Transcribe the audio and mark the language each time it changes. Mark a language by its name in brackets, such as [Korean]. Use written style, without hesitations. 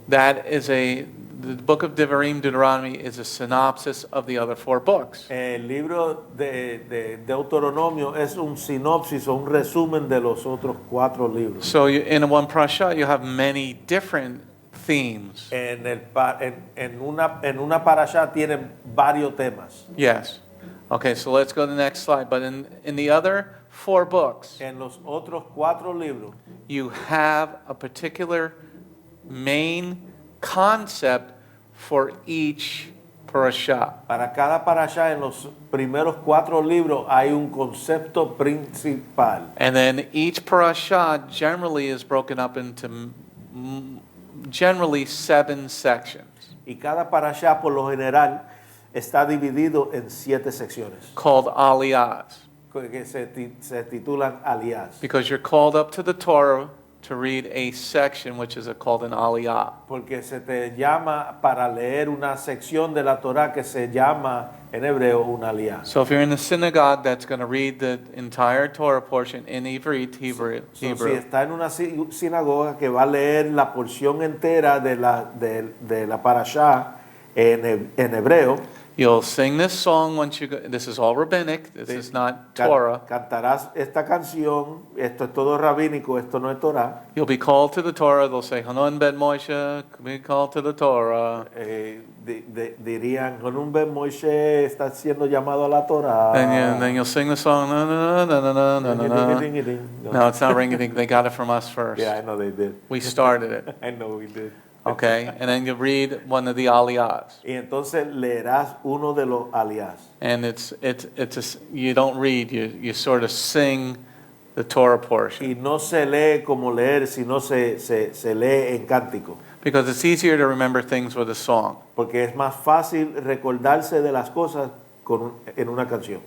[English] that is the book of Devarim, Deuteronomy, is a synopsis of the other 4 books. [Spanish] el libro de Deuteronomio es un sinopsis o un resumen de los otros 4 libros. [English] So in one parasha, you have many different themes. [Spanish] En una Parasha tienen varios temas. [English] Yes. Okay, so let's go to the next slide. But in the other 4 books, En los otros 4 libros you have a particular main concept for each parasha. [Spanish] Para cada Parasha, en los primeros 4 libros hay un concepto principal. [English] And then each parasha generally is broken up into generally 7 sections [Spanish] Y cada Parasha, por lo general, está dividido en 7 secciones, [English] called aliyahs. [Spanish] que se titulan aliás. [English] Because you're called up to the Torah to read a section which is called an aliyah. [Spanish] Porque se te llama para leer una sección de la Torah que se llama en hebreo un aliá. [English] So if you're in the synagogue that's going to read the entire Torah portion in Hebrew, [Spanish] Si está en una sinagoga que va a leer la porción entera de la Parashá en hebreo, [English] you'll sing this song once you go. This is all rabbinic. This is not Torah. [Spanish] Cantarás esta canción, esto es todo rabínico, esto no es Torah. [English] You'll be called to the Torah. They'll say, Hanon ben Moshe, be called to the Torah. [Spanish] Dirían, Hanun ben Moshe está siendo llamado a la Torah. [English] Then you'll sing the song. No, no, no, no, no, no, no, no. No, it's not ringing. They got it from us first. Yeah, I know they did. We started it. I know we did. Okay, and then you read one of the aliyahs. [Spanish] Y entonces leerás uno de los aliás. [English] And you don't read, you sort of sing the Torah portion. [Spanish] Y no se lee como leer, sino se lee en cántico. [English] Because it's easier to remember things with a song. [Spanish] Porque es más fácil recordarse de las cosas en una canción.